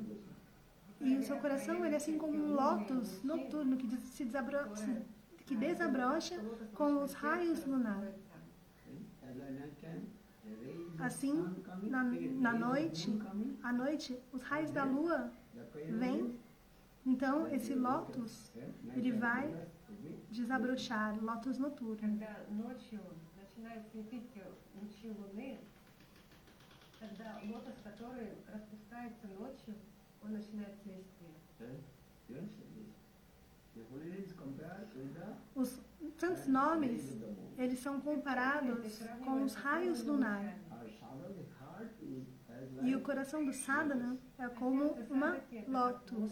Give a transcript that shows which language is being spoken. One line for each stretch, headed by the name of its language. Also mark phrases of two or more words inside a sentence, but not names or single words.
Portuguese: E o seu coração ele é assim como um lótus noturno que desabrocha com os raios lunares. Assim, na noite, à noite, os raios da lua vêm. Então, esse lótus, ele vai desabrochar, lótus noturno.
Russian: Когда ночью начинает светить лучи луны, тогда лотос, который распускается ночью, он начинает цвести.
Portuguese: Os santos nomes, eles são comparados com os raios lunares. E o coração do sadhana é como uma lótus.